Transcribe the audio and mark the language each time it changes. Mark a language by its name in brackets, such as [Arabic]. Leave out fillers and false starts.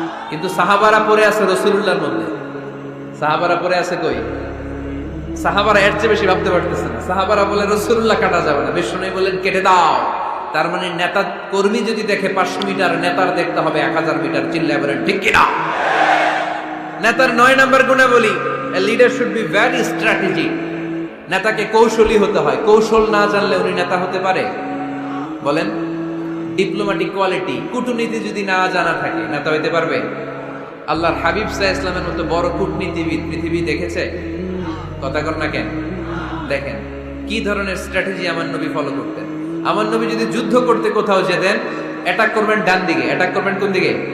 [Bangla] কিন্তু সাহাবারা পড়ে আছে রাসূলুল্লাহর মধ্যে। সাহাবারা পড়ে আছে কই? সাহাবারা এর চেয়ে বেশি ভাবতে পারতেছে না। সাহাবারা বলে রাসূলুল্লাহ কাটা যাবে না। বিশ্বনবী বলেন, কেটে দাও। তার মানে নেতা কর্মী যদি দেখে 500 মিটার, নেতার দেখতে হবে 1000 মিটার। চিল্লায় বলেন ঠিক কি না? নেতার 9 নাম্বার গুণাবলী, [English] a leader should be very strategic। [Bangla] নেতাকে কৌশলী হতে হয়। কৌশল না জানলে উনি নেতা হতে পারে? বলেন, ডিপ্লোম্যাটিক কোয়ালিটি, কূটনীতি যদি না জানা থাকে, নেতা হইতে পারবে? আল্লাহর হাবিব সাল্লাল্লাহু আলাইহি ওয়াসাল্লামের মতো বড় কূটনীতিবিদ পৃথিবী দেখেছে? কথা কর না কেন? দেখেন কি ধরনের স্ট্র্যাটেজি আমার নবী ফলো করতেন। আমার নবী যদি যুদ্ধ করতে কোথাও যেতেন, অ্যাটাক করবেন ডান দিকে। অ্যাটাক করবেন কোন দিকে?